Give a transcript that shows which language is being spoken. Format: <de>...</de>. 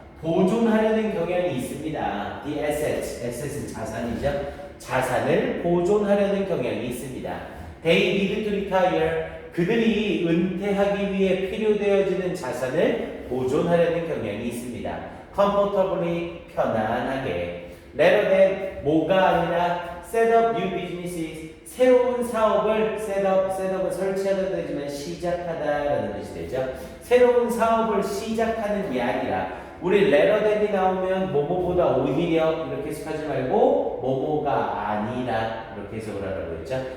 <ko>보존하려는 경향이 있습니다.</ko> <en>The asset</en> <ko>은 자산이죠. 자산을 보존하려는 경향이 있습니다.</ko> <en>They need to retire.</en> <ko>그들이 은퇴하기 위해 필요되어지는 자산을 보존하려는 경향이 있습니다.</ko> <en>Comfortably,</en> <ko>편안하게.</ko> <en>Rather than</en> <ko>뭐가 아니라</ko> <en>set up new businesses.</en> <ko>새로운 사업을 setup은 설치하다 되지만 시작하다라는 뜻이 되죠. 새로운 사업을 시작하는 게 아니라 우리 rather than이 나오면 뭐뭐보다 오히려 이렇게 해석하지 말고 뭐뭐가 아니라 이렇게 해석을 하라고 했죠.</ko>